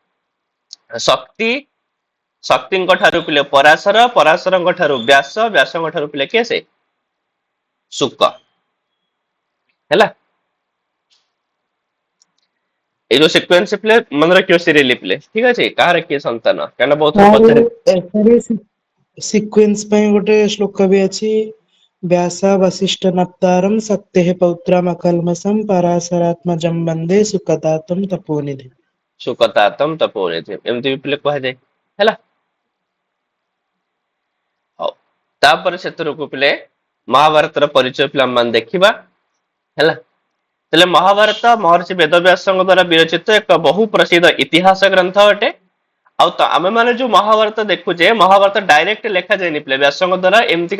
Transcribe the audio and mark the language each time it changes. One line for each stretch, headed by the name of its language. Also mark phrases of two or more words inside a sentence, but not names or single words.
Odia: ଶକ୍ତିଙ୍କ ଠାରୁ ପିଲେ ପରାଶରଙ୍କ ଠାରୁ ବ୍ୟାସଙ୍କ ଠାରୁ ପିଲେ କିଏ ସେ ଶୁକ ହେଲା ଏଇ ଯୋଉ ସିକ୍ୱେନ୍ସ ପିଲେ ମନେ ରଖିବ ସିରିୟଲି ପିଲେ ଠିକ ଅଛି କାହାର କିଏ ସନ୍ତାନ କାରଣ ବହୁତ ପଚାରେ ସିକ୍ୱେନ୍ସ ପାଇଁ ଗୋଟେ ଶ୍ଲୋକ ବି ଅଛି
Sanskrit: व्यासा वसिष्ठ नप्तारम शक्ति पौत्रम अकल्मषम पराशरात्मजं वन्दे सुकतातम तपोनिधि ସୁକତାତମ ତପୋନିଧି
Odia: ଏମିତି ବି ପିଲେ କୁହାଯାଏ ହେଲା ହଉ ତାପରେ ସେଥିରକୁ ପିଲେ ମହାଭାରତର ପରିଚୟ ପିଲା ମାନେ ଦେଖିବା ହେଲା ତାହେଲେ ମହାଭାରତ ମହର୍ଷି ବେଦବ୍ୟାସଙ୍କ ଦ୍ୱାରା ବିରଚିତ ଏକ ବହୁ ପ୍ରସିଦ୍ଧ ଇତିହାସ ଗ୍ରନ୍ଥ ଅଟେ ଆଉ ତ ଆମେ ମାନେ ଯୋଉ ମହାଭାରତ ଦେଖୁଛେ ମହାଭାରତ ଡାଇରେକ୍ଟ ଲେଖା ଯାଇନି ପିଲେ ବ୍ୟାସଙ୍କ ଦ୍ୱାରା ଏମିତିକା